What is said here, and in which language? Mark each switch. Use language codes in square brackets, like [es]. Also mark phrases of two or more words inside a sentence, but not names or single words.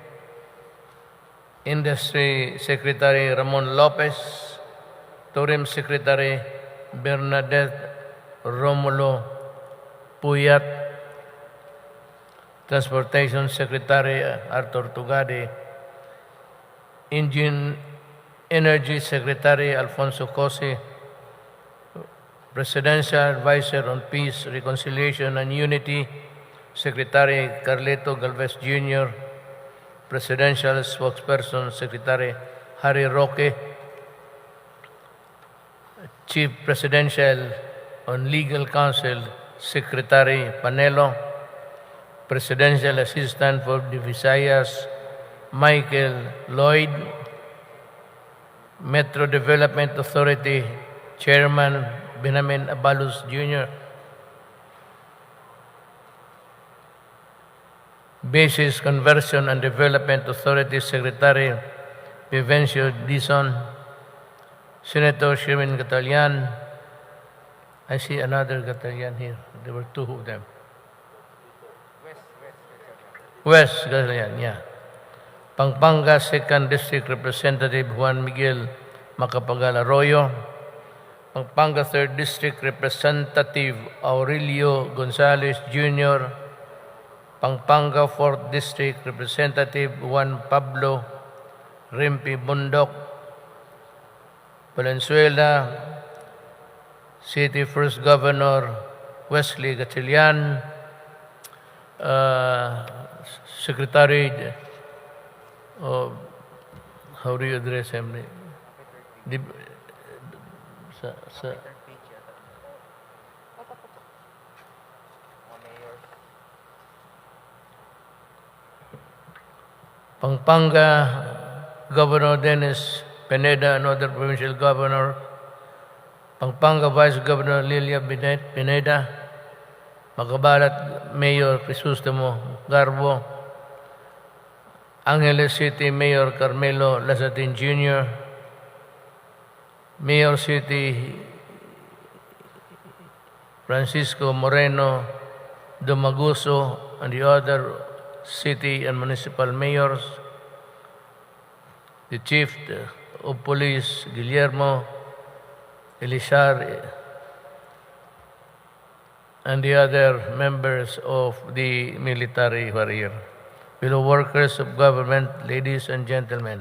[en] Industry Secretary Ramon Lopez, Tourism Secretary Bernadette Romulo Puyat, Transportation Secretary Arthur Tugade, Energy Secretary Alfonso Cosi, Presidential Advisor on Peace, Reconciliation and Unity, Secretary Carleto Galvez Jr., Presidential Spokesperson Secretary Harry Roque, Chief Presidential on Legal Counsel Secretary Panelo, Presidential Assistant for the Visayas Michael Lloyd, Metro Development Authority Chairman Benjamin Abalos Jr., Basis Conversion and Development Authority Secretary Vivencio Dizon, Senator Sherwin Gatalian. I see another Gatalian here. There were two of them. West Gatalian, yeah. Pampanga 2nd District Representative Juan Miguel Macapagal Arroyo, Pampanga 3rd District Representative Aurelio Gonzalez Jr., Pampanga 4th District Representative Juan Pablo Rimpi Bundok, Valenzuela City First Governor Wesley Gatchalian, Secretary, how do you address him? Pampanga Governor Dennis Pineda, another provincial governor, Pampanga Vice Governor Lilia Pineda, Magabalat Mayor Crisostomo Garbo, Angeles City Mayor Carmelo Lazatin Jr., Mayor City Francisco Moreno Dumaguso, and the other city and municipal mayors, the Chief of Police Guillermo Elizar, and the other members of the military warrior, fellow workers of government, ladies and gentlemen.